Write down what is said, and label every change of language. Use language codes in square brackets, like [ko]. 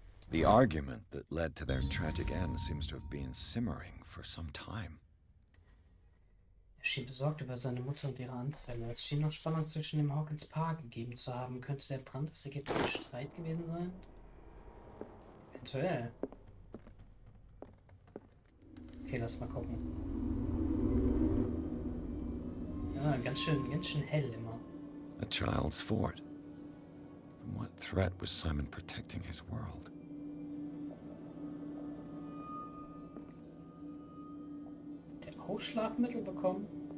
[en] The argument that led to their tragic end seems to have been simmering for some time. [de] Er schien besorgt über seine Mutter und ihre Anfälle. Es schien noch Spannung zwischen dem Hawkins Paar gegeben zu haben. Könnte der Brand das Ergebnis des Streit gewesen sein? Eventuell. Okay, lass mal gucken. Ja, ganz schön hell immer. [en] A child's fort. From what threat was Simon protecting his world? [de] Der auch Schlafmittel bekommen?